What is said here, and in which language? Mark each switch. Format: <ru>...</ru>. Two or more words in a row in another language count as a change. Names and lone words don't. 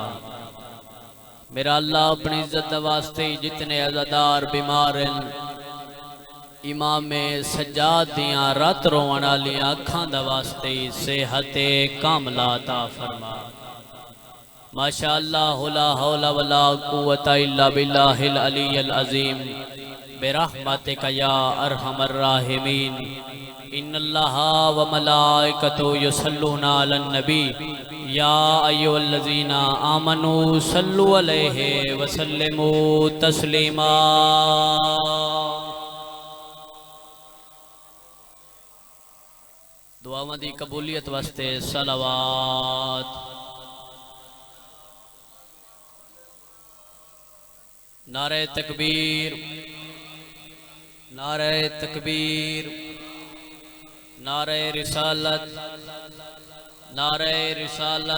<pa>میرا اللہ اپنی عزت دا واسطے ہی جتنے عزادار بیمار امامِ سجاد دیاں رات رووݨ والیاں اکھاں دا واسطے ہی صحتِ کاملہ عطا فرما.</pa> <ar>ما شاء الله لا حول ولا قوة إلا بالله العلي العظيم برحمتك يا أرحم الراحمين. إن الله وملائكته يصلون على النبي يا أيها الذين آمنوا صلوا عليه وسلموا تسليما.</ar> <pa>دعاواں دی قبولیت واسطے صلوات. نعرۂ تکبیر، نعرۂ تکبیر، نعرۂ رسالت، نعرۂ رسالت.</pa>